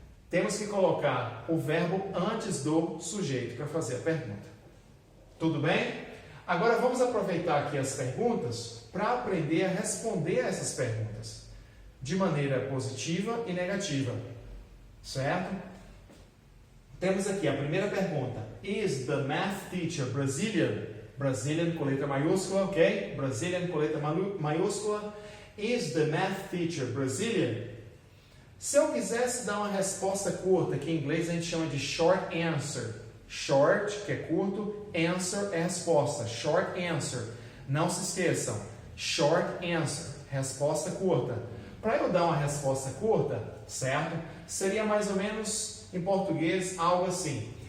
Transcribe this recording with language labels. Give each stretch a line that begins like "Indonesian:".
Portuguese: Temos que colocar o verbo antes do sujeito para fazer a pergunta. Tudo bem? Agora vamos aproveitar aqui as perguntas para aprender a responder a essas perguntas de maneira positiva e negativa, certo? Temos aqui a primeira pergunta.
English: Is the math teacher Brazilian? Brazilian
Portuguese: com letra maiúscula, ok?
English: Brazilian
Portuguese: com letra maiúscula.
English: Is the math teacher Brazilian?
Portuguese: Se eu quisesse dar uma resposta curta, que em inglês a gente chama de
English: short answer.
Portuguese: Short, que é curto, answer é resposta.
English: Short answer.
Portuguese: Não se esqueçam.
English: Short answer.
Portuguese: Resposta curta. Para eu dar uma resposta curta, certo? Seria mais ou menos, em português, algo assim.